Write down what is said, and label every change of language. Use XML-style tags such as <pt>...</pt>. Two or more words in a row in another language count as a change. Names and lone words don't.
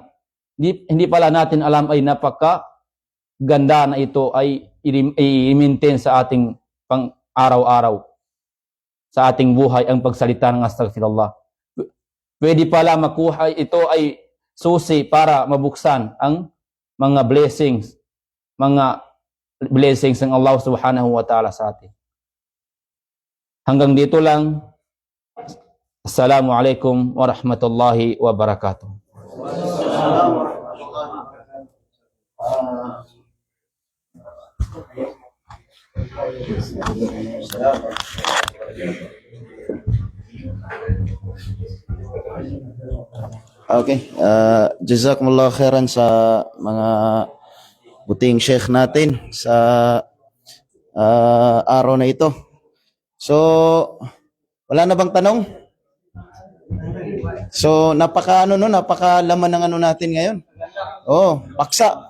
<tl>Hindi pala natin alam ay napaka ganda na ito ay i-maintain sa ating pang-araw-araw. Sa ating buhay ang pagsalita ng astaghfirullah. Pwede pala makuha ito ay susi para mabuksan ang mga blessings ng Allah</tl> <ar>سبحانه وتعالى</ar> <tl>sa atin. Hanggang dito lang.</tl> <ar>السلام عليكم ورحمة الله وبركاته.</ar> <tl>Okay,</tl> <ar>جزاكم الله خيرا</ar> <tl>sa mga buting sheikh natin sa araw na ito. So, wala na bang tanong? So, napakalaman ng ano natin ngayon. Paksa.</tl>